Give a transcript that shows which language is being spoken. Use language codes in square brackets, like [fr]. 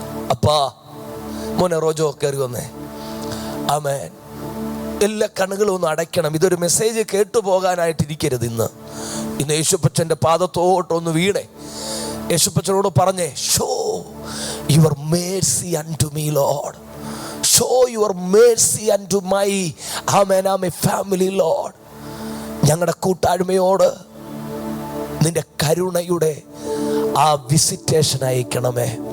[ml] അപ്പാ, മോനെ റോജോ കയറി വന്നേ. ആമേൻ. എല്ലാ കണ്ണുകളും ഒന്ന് അടയ്ക്കണം. ഇതൊരു മെസ്സേജ് കേട്ടു പോകാനായിട്ടിരിക്കരുത്. ഇന്ന് യേശുപ്പച്ചൻ്റെ പാദത്തോട്ടൊന്ന് വീണേ. യേശുപ്പച്ചനോട് പറഞ്ഞേ, [en] Show your mercy unto me Lord. Show your mercy unto my family, Lord. [ml] ഞങ്ങളുടെ കൂട്ടായ്മയോട് നിന്റെ കരുണയുടെ ആ വിസിറ്റേഷൻ അയക്കണമേ.